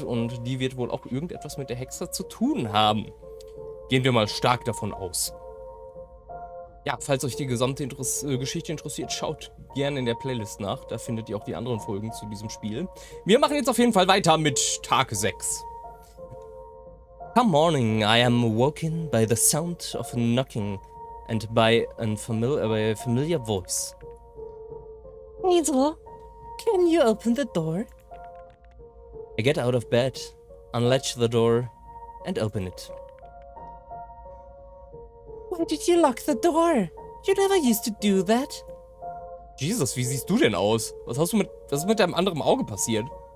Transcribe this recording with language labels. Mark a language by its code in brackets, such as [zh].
[de] Und die wird wohl auch irgendetwas mit der Hexe zu tun haben. Gehen wir mal stark davon aus. Ja, falls euch die gesamte Geschichte interessiert, schaut gerne in der Playlist nach. Da findet ihr auch die anderen Folgen zu diesem Spiel. Wir machen jetzt auf jeden Fall weiter mit Tag 6. [en] Come morning, I am woken by the sound of knocking and by a familiar voice. Hazel, can you open the door? I get out of bed, unlatch the door and open it. Why did you lock the door? You never used to do that. [de] Jesus, wie siehst du denn aus? Was ist mit deinem anderen Auge passiert?